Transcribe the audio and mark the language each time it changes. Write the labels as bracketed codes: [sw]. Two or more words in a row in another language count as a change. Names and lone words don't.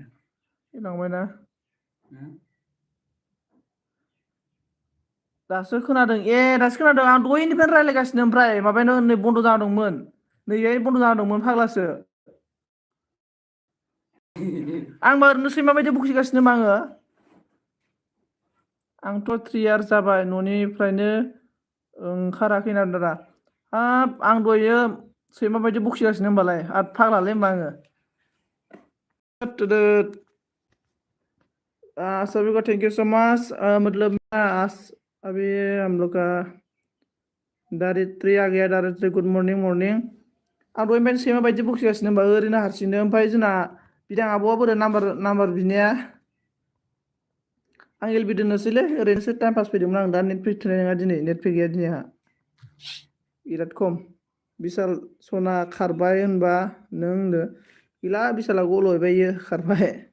[brx] लांबायना दासो खोनादों दासो खोनादों आं दहायनिफ्रायनो रायज्लायगासिनो ओमफ्राय माबायानो नै बन्द' जाना दंमोन नैहाय बन्द' जाना दंमोन फाग्लासो आंबा ओरैनो सैमा बायदि बखिगासिनो मा आङो आंथ' 3 इयार्स जाबाय न'निफ्रायनो ओंखाराखैना दादा हाब आं दहायो सैमा बायदि बखिगासिनो होमबालाय आरो फाग्लालै होमबा आङो [hi] सभी को [en] thank you so much [hi] मतलब अभी हम लोग का दारित्री आ गया दारित्री [en] good mornin mornin [brx] आं दहायनिफ्रायनो सैमा बायदि बखिगासिनो होमबा ओरैनो हारसिंनो ओमफ्राय जोंना बिदां आब'आ बोरो नाम्बार बिनाया आं एलबि दोननोसैलै ओरैनोसो [en] time pass [brx] फैदोंमोन आं दा नेट फैथ'नाय नङा दिनै नेट फै गैया दिनै आंहा बिराद खम बिशाल सना खारबाय होनबा नों होनदो गैला बिशाला गल'बाय इयो खारबाय